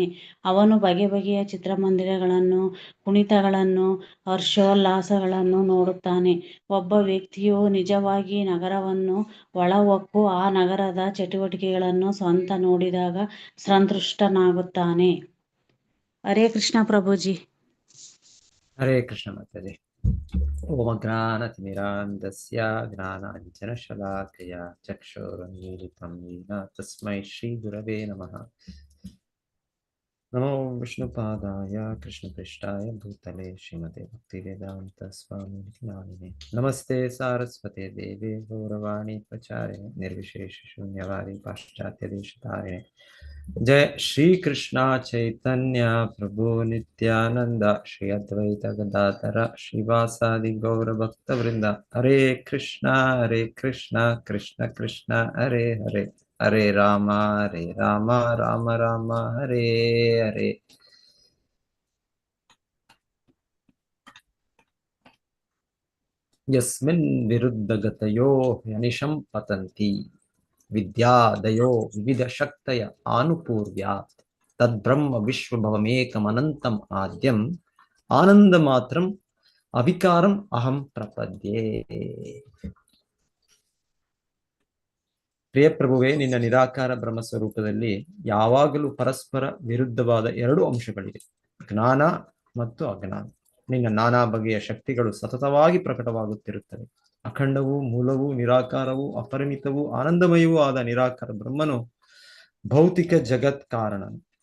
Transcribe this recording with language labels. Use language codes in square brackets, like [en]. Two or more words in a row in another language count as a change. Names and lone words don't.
[kn] ಅವನು ಬಗೆಯ ಚಿತ್ರಮಂದಿರಗಳನ್ನು, ಕುಣಿತಗಳನ್ನು, ಹರ್ಷೋಲ್ಲಾಸಗಳನ್ನು ನೋಡುತ್ತಾನೆ. ಒಬ್ಬ ವ್ಯಕ್ತಿಯು ನಿಜವಾಗಿ ನಗರವನ್ನು ಒಳಹೊಕ್ಕು ಆ ನಗರದ ಚಟುವಟಿಕೆಗಳನ್ನು ಸ್ವತಃ ನೋಡಿದಾಗ ಸಂತುಷ್ಟನಾಗುತ್ತಾನೆ. ಹರೇ ಕೃಷ್ಣ ಪ್ರಭುಜಿ. ಹರೇ ಕೃಷ್ಣ ಮಾತಾಜಿ. [sa] ಓಂ ಜ್ಞಾನತಿಮಿರಾಂಧಸ್ಯ ಜ್ಞಾನಾಂಜನಶಲಾಕಯ ಚಕ್ಷುರುನ್ಮೀಲಿತಂ ಯೇನ ತಸ್ಮೈ ಶ್ರೀ ಗುರವೇ ನಮಃ. ನಮೋ ವಿಷ್ಣುಪಾದಾಯ ಕೃಷ್ಣಪೃಷ್ಠಾಯ ಭೂತಲೆ ಶ್ರೀಮತೆ ಭಕ್ತಿವೇದಾಂತ ಸ್ವಾಮಿ ನಾಮಿನೇ. ನಮಸ್ತೆ ಸಾರಸ್ವತೆ ದೇವೆ ಗೌರವಾಣಿ ಪ್ರಚಾರಿಣೆ ನಿರ್ವಿಶೇಷ ಶೂನ್ಯವಾದಿ ಪಾಶ್ಚಾತ್ಯ ದೇಶತಾರಿಣೆ. जय श्री कृष्णा चैतन्य प्रभु नित्यानंद श्री अद्वैत गदाधर श्रीवासादि गौर भक्त वृंद. हरे कृष्णा कृष्ण कृष्ण हरे हरे, हरे राम राम राम हरे हरे. यस्मिन् विरुद्ध गतयो ह्यनिशं पतन्ति विद्यादयो विविध शक्तय आनुपूर्व्यात् तद्ब्रह्म विश्वभवमेकमनन्तम् आद्यम् आनन्दमात्रम् अविकारम् अहं प्रपद्ये. [kn] ಪ್ರಿಯ ಪ್ರಭುವೇ, ನಿನ್ನ ನಿರಾಕಾರ ಬ್ರಹ್ಮ ಸ್ವರೂಪದಲ್ಲಿ ಯಾವಾಗಲೂ ಪರಸ್ಪರ ವಿರುದ್ಧವಾದ ಎರಡು ಅಂಶಗಳಿವೆ, ಜ್ಞಾನ ಮತ್ತು ಅಜ್ಞಾನ. ನಿನ್ನ ನಾನಾ ಬಗೆಯ ಶಕ್ತಿಗಳು ಸತತವಾಗಿ ಪ್ರಕಟವಾಗುತ್ತಿರುತ್ತವೆ. ಅಖಂಡವೂ, ಮೂಲವೂ, ನಿರಾಕಾರವೂ, ಅಪರಿಮಿತವೂ, ಆನಂದಮಯವೂ ಆದ ನಿರಾಕಾರ ಬ್ರಹ್ಮನು ಭೌತಿಕ ಜಗತ್ ಕಾರಣನು.